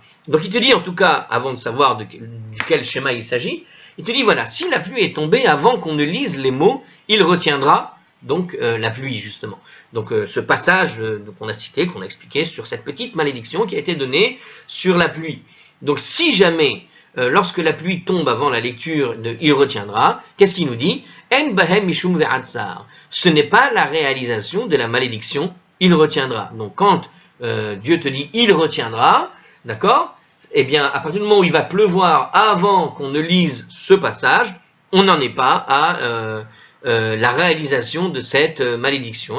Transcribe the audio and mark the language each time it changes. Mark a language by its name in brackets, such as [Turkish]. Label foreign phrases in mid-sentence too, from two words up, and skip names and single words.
[French] Donc il te dit en tout cas, avant de savoir duquel schéma il s'agit, il te dit voilà, si la pluie est tombée avant qu'on ne lise les mots, il retiendra donc la pluie justement. Donc ce passage qu'on a cité, qu'on a expliqué sur cette petite malédiction qui a été donnée sur la pluie. Donc si jamais lorsque la pluie tombe avant la lecture de il retiendra, qu'est-ce qu'il nous dit? [Hebrew] אין בהם משום ועצר. [French] Ce n'est pas la réalisation de la malédiction, il retiendra. Donc quand Dieu te dit il retiendra, d'accord? Eh bien, à partir du moment où il va pleuvoir avant qu'on ne lise ce passage, on n'en est pas à la réalisation de cette malédiction.